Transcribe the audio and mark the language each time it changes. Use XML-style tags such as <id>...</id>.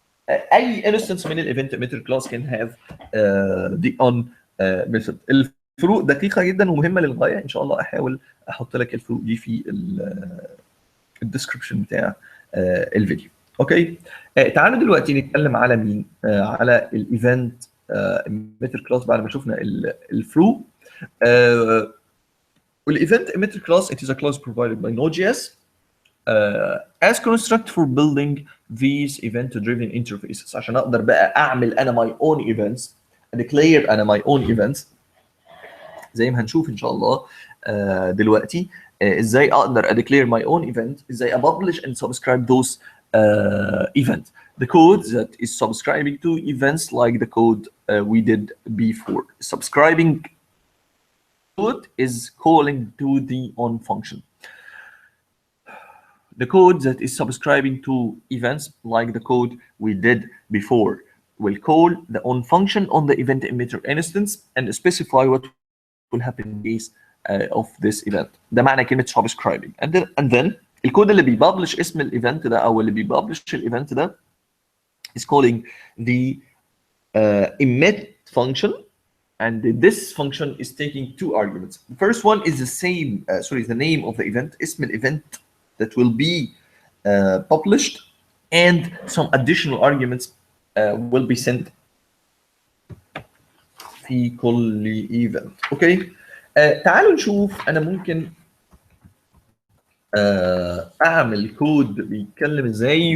<en>اي instance من الايفنت emitter class can have the on method.</en> <ar>الفروق دقيقه جدا ومهمه للغايه، ان شاء الله احاول احط لك الفروق دي في الديسكربشن بتاع الفيديو. اوكي، تعالوا دلوقتي نتكلم على مين؟ على الايفنت emitter class بعد ما شفنا الفروق.</ar> <en>والايفنت emitter class it is a class provided by Node.js as construct for building these event-driven interfaces.</en> <ar>عشان اقدر بقى اعمل انا</ar> <en>my own events، declare</en> <ar>انا my own events زي ما هنشوف ان شاء الله دلوقتي. ازاي اقدر</ar> <en>declare my own event، ازاي publish and subscribe those events. The code that is subscribing to events like the code we did before. Subscribing code is calling to the on function. The code that is subscribing to events like the code we did before will call the on function on the event emitter instance and specify what will happen in case of this event.</en> <ar>ده معنى كلمة subscribing.</ar> <en>And then</en> <ar>الكود اللي بيبلش اسم الايفنت ده</ar> <en>او اللي بيبلش الايفنت ده is calling the emit function, and this function is taking two arguments. The first one is the same, the name of the event,</en> <ar>اسم الايفنت</ar> <en>that will be published, and some additional arguments will be sent</en> <ar>في كل</ar> <en>event.</en> <ar>اوكي، تعالوا نشوف انا ممكن اعمل كود بيتكلم ازاي.</ar>